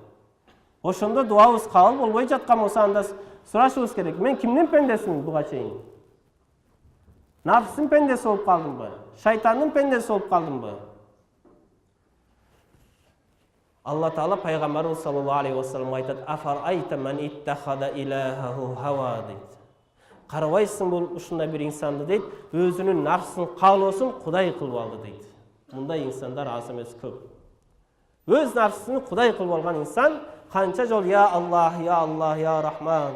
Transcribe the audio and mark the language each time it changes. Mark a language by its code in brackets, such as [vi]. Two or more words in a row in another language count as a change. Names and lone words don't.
[ky] Ошондо дуабыз кабыл болбой жаткан болсо анда сурашыбыз керек. Мен кимдин пендесимин буга чейин? Нафсин пендеси болуп калдымбы? Шайтандын пендеси болуп калдымбы? [ar] Алла Таала пайгамбарыбыз صلى الله عليه وسلم айтат: "أفرأيت من اتخذ إلهه هواه" дейт. [ky] Карабайсың бул ушундай бир инсанды дейт, өзүнүн нафсынын каалоосун Кудай кылып алды дейт. Мындай инсандар аз эмес, көп. Өз нафсысын Кудай кылып алган инсан канча жол [ar] يا الله، يا الله، يا رحمن.